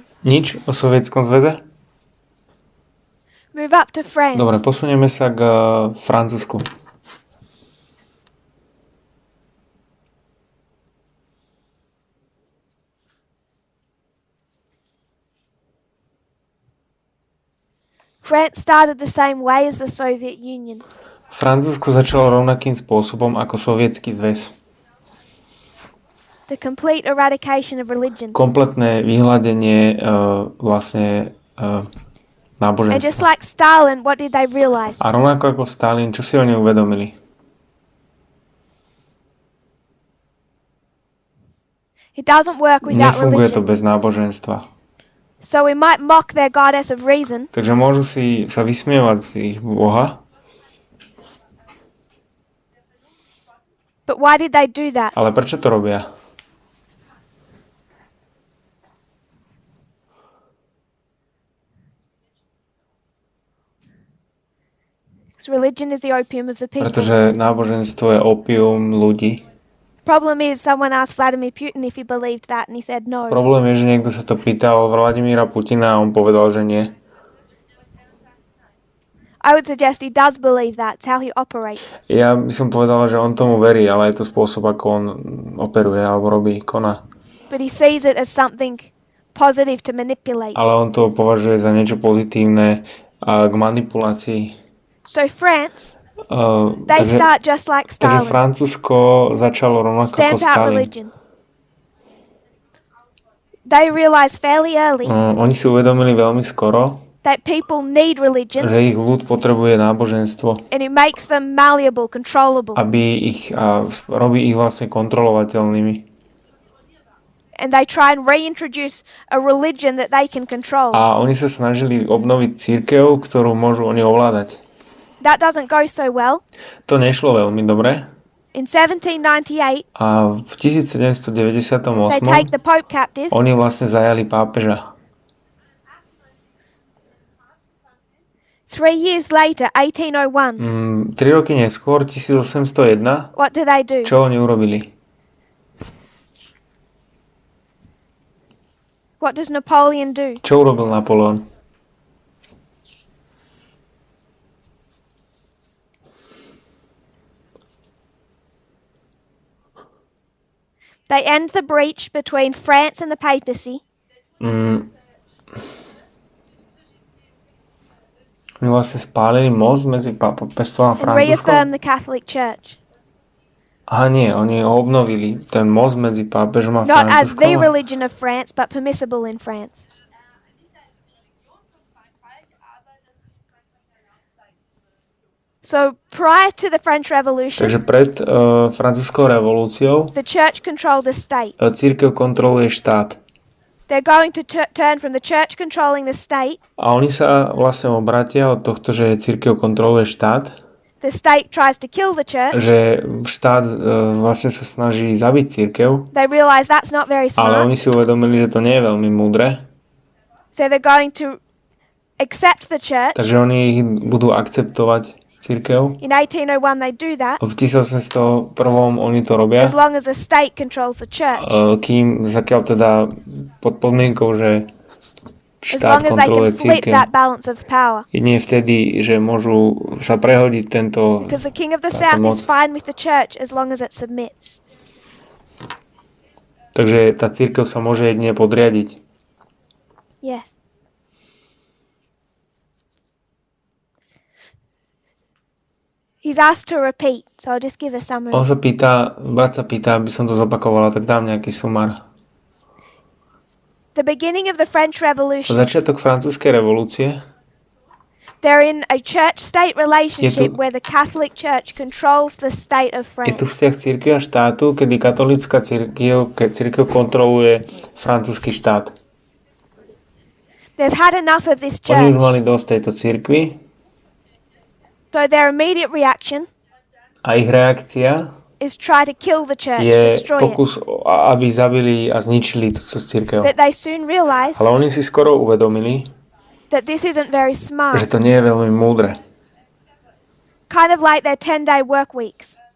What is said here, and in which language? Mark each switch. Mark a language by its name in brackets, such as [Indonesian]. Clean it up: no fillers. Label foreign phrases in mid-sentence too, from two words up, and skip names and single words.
[Slovak] Nič o sovietskom zväze? [English] Move up to France. [Slovak] Dobre, posunieme sa k Francúzsku. [English] France started the same way as the Soviet Union. [Slovak] Francúzsko začalo rovnakým spôsobom ako Sovietsky zväz. [English] The complete eradication of religion. [Slovak] Kompletné vyhladenie [English] And [Slovak] náboženstva. [English] just like Stalin, what did they realize? [Slovak] A rovnako ako Stalin, čo si oni uvedomili? [English] It doesn't work without [Slovak] Nefunguje to [English] religion. [Slovak] bez náboženstva. [English] So we might mock their goddess of reason, [Slovak] Takže môžu si sa vysmievať z ich boha, [English] but why did they do that? [Slovak] ale prečo to robia? [English] Because religion is the opium of the people. [Slovak] Pretože náboženstvo je opium ľudí. [English] Problem is, someone asked Vladimir Putin if he believed that, and he said no. [Slovak] Problém je, že niekto sa to pýtal Vladimíra Putina a on povedal, že nie. [English] I would suggest he does believe that. It's how he operates. [Slovak] Ja by som povedal, že on tomu verí, ale je to spôsob, ako on operuje alebo robí, koná. [English] But he sees it as something positive to manipulate. [Slovak] Ale on to považuje za niečo pozitívne a k manipulácii. [English] So France, they start just like [Slovak] Takže [English] Stalin. [Slovak] Francúzsko začalo rovnako ako [English] Stamp out [Slovak] Stalin. [English] religion. They realize fairly early [Slovak] Oni si uvedomili veľmi skoro, [English] that people need religion, [Slovak] že ich ľud potrebuje náboženstvo, [English] and it makes them malleable, controllable. [Slovak] robí ich vlastne kontrolovateľnými. [English] And they try and reintroduce a religion that they can control. [Slovak] A oni sa snažili obnoviť cirkev, ktorú môžu oni ovládať. [English] That doesn't go so well. [Slovak] To nešlo veľmi dobre. [English] In 1798, [Slovak] A v 1798 [English] they take the Pope captive, [Slovak] oni vlastne zajali pápeža. [English] 3 years later, 1801, [Slovak] 3 roky neskôr, 1801, [English] what do they do? [Slovak] čo oni urobili? [English] What does Napoleon do? [Slovak] Čo urobil Napoleon? [English] They end the breach between France and the papacy, [Slovak] Oni vlastne spálili most medzi pápežstvom a [English] and [Slovak] Francúzskom. [English] reaffirm the Catholic Church. [Slovak] Aha, nie, oni ho obnovili, ten most medzi pápežom a [English] Not as the [Slovak] Francúzskom. [English] religion of France, but permissible in France. So prior to the French Revolution, [Slovak] Takže pred francúzskou revolúciou [English] the church controlled the state. [Slovak] cirkev kontroluje štát. [English] They're going to turn from the church controlling the state. [Slovak] A oni sa vlastne obratia od tohto, že cirkev kontroluje štát, [English] The state tries to kill the church. [Slovak] že štát vlastne sa snaží zabiť cirkev, [English] They realize that's not very [Slovak] ale [English] smart. [Slovak] oni si uvedomili, že to nie je veľmi múdre, [English] So they're going to accept the church. [Slovak] takže oni ich budú akceptovať cirkev. [English] In 1801 they do that, [Slovak] V 1801 oni to robia, [English] as long as the state controls the church. [Slovak] zakiaľ teda pod podmienkou, že štát [English] long as they [Slovak] kontroluje [English] can flip [Slovak] cirkev. [English] that balance of power. [Slovak] Jedine vtedy, že môžu sa prehodiť [English] Because the king of the south [Slovak] moc. [English] is fine with the church as long as it submits. [Slovak] Takže tá cirkev sa môže jedine podriadiť. [English] Yes. He's asked to repeat, so I'll just give a summary. [Slovak] On sa pýta, brat sa pýta, aby som to zopakovala, tak dám nejaký sumár. [English] The beginning of the French Revolution, [Slovak] Začiatok francúzskej revolúcie [English] they're in a church-state relationship where the Catholic Church controls the state of [Slovak] je tu [English] France. [Slovak] vzťah cirkvi a štátu, kedy katolícka cirkev kontroluje francúzsky štát. [English] They've had enough of this [Slovak] Oni už [English] church, [Slovak] mali dosť tejto cirkvi [English] so their immediate reaction [Slovak] a ich reakcia [English] is try to kill the church, [Slovak] je [English] destroy it. [Slovak] pokus, aby zabili a zničili túto cirkev. [English] But they soon realize [Slovak] Ale oni si skoro uvedomili, [English] that this isn't very smart. [Slovak] že to nie je veľmi múdre. [English] Kind of like their 10-day work weeks.